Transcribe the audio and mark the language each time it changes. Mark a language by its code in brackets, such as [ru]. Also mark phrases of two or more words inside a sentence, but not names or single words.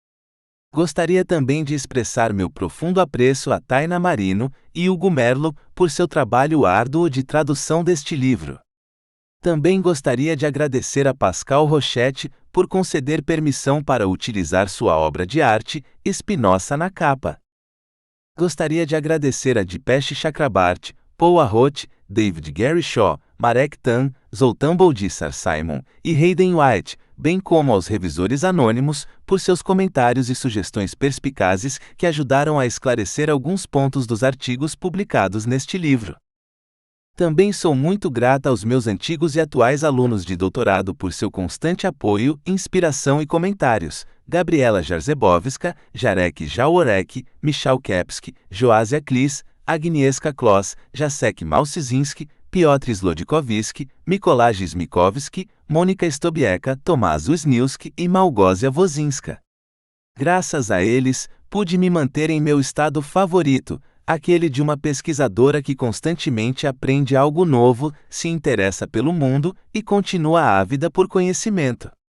[pt] Gostaria também de expressar meu profundo apreço a Taina Marino e Hugo Merlo por seu trabalho árduo de tradução deste livro. Também gostaria de agradecer a Pascal Rochette por conceder permissão para utilizar sua obra de arte, Espinosa na capa. Gostaria de agradecer a Dipesh Chakrabarty, Paul Arrot, David Gary Shaw, Marek Tan, Zoltán Boldissar Simon e Hayden White, bem como aos revisores anônimos, por seus comentários e sugestões perspicazes que ajudaram a esclarecer alguns pontos dos artigos publicados neste livro. Também sou muito grata aos meus antigos e atuais alunos de doutorado por seu constante apoio, inspiração e comentários: Gabriela Jarzebowska, Jarek Jaworek, Michał Kepski, Joásia Klis, Agnieszka Kloss, Jacek Malczyński, Piotr Zlodikowski, Mikołaj Smikowski, Mônica Stobieka, Tomás Wisniewski e Małgosia Wozinska. Graças a eles, pude me manter em meu estado favorito, aquele de uma pesquisadora que constantemente aprende algo novo, se interessa pelo mundo e continua ávida por conhecimento.